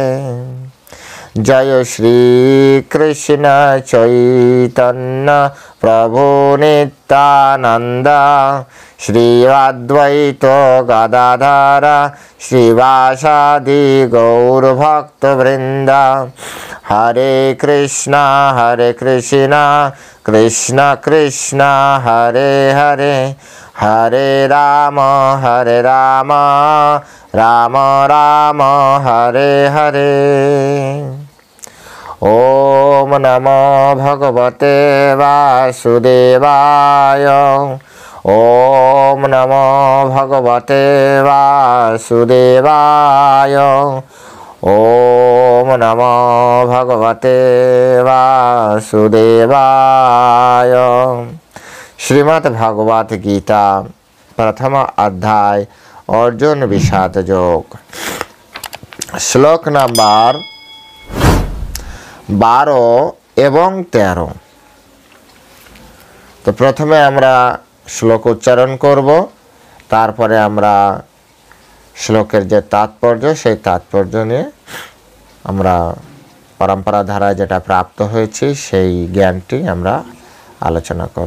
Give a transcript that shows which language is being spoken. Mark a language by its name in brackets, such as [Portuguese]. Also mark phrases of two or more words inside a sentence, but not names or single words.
[Bangla] জয় শ্রীকৃষ্ণ চৈতন্য প্রভু নিত্যানন্দ শ্রী অদ্বৈত গদাধর শ্রীবাসাদি গৌরভক্তবৃন্দ। [Sanskrit] हरे कृष्ण कृष्ण कृष्ण हरे हरे हरे राम राम राम हरे हरे। ॐ नमो भगवते वासुदेवाय। ॐ नमो भगवते वासुदेवाय। ॐ नमो भगवते वासुदेवाय। [Bangla] শ্রীমদ্ ভগবত গীতা প্রথম অধ্যায় অর্জুন বিষাদ যোগ, শ্লোক নাম্বার 12 এবং 13। তো প্রথমে আমরা শ্লোক উচ্চারণ করব, তারপরে আমরা শ্লোকের যে তাৎপর্য, সেই তাৎপর্য নিয়ে আমরা পরম্পরা ধারায় যেটা প্রাপ্ত হয়েছে সেই জ্ঞানটি আমরা আলোচনা করব।